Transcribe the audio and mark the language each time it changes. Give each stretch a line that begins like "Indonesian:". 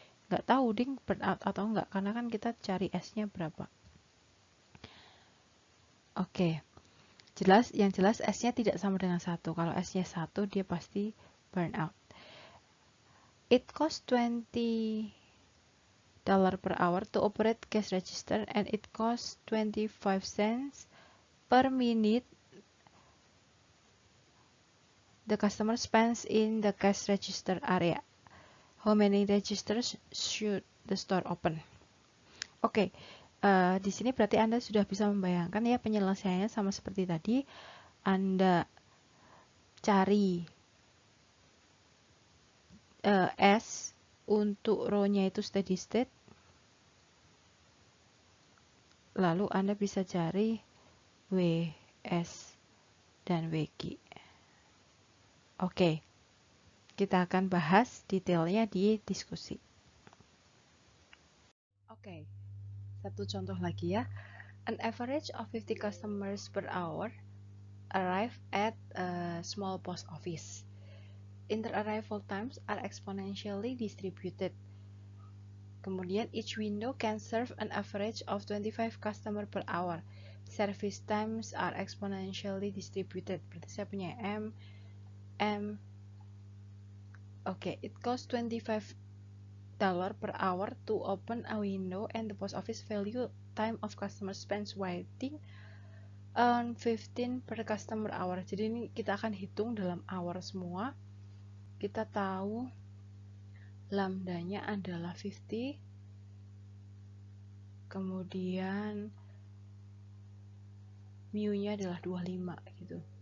Indonesian: Nggak tahu ding burnout atau enggak, karena kan kita cari S-nya berapa. Oke. Yang jelas S-nya tidak sama dengan 1. Kalau S-nya 1 dia pasti burnout.
English: It costs $20 per hour to operate cash register and it costs 25 cents per minute the customer spends in the cash register area. How many registers should the store open?
Indonesian: Oke, di sini berarti Anda sudah bisa membayangkan ya penyelesaiannya sama seperti tadi. Anda cari S untuk row-nya itu steady state. Lalu Anda bisa cari W, S, dan WG. Oke, kita akan bahas detailnya di diskusi. Oke, satu contoh lagi ya.
English: An average of 50 customers per hour arrive at a small post office. Inter-arrival times are exponentially distributed. Kemudian each window can serve an average of 25 customer per hour. Service times are exponentially distributed.
Indonesian: Berarti saya punya M.
English: Oke, it costs $25 per hour to open a window and the post office value time of customer spends waiting on 15 per customer hour.
Indonesian: Jadi ini kita akan hitung dalam hour semua. Kita tahu lambdanya adalah 50, kemudian mu-nya adalah 25 gitu.